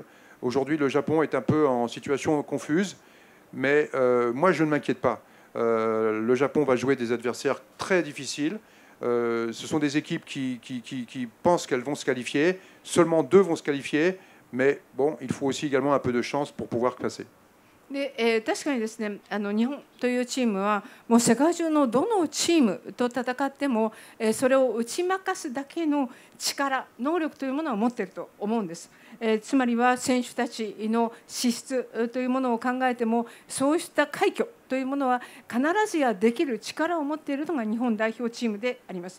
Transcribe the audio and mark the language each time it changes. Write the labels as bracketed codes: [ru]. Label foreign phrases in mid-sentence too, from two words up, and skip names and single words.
[fr] Aujourd'hui, le Japon est un peu en situation confuse, mais moi, je ne m'inquiète pas. Le Japon va jouer des adversaires très difficiles. Ce sont des équipes qui pensent qu'elles vont se qualifier. Seulement 2 vont se qualifier, mais bon, il faut aussi également un peu de chance pour pouvoir passer. [ja] で確かにですね、日本というチームはもう世界中のどのチームと戦っても、それを打ち負かすだけの力、能力というものを持っていると思うんです。つまりは選手たちの資質というものを考えても、そうした快挙というものは必ずやできる力を持っているのが日本代表チームであります。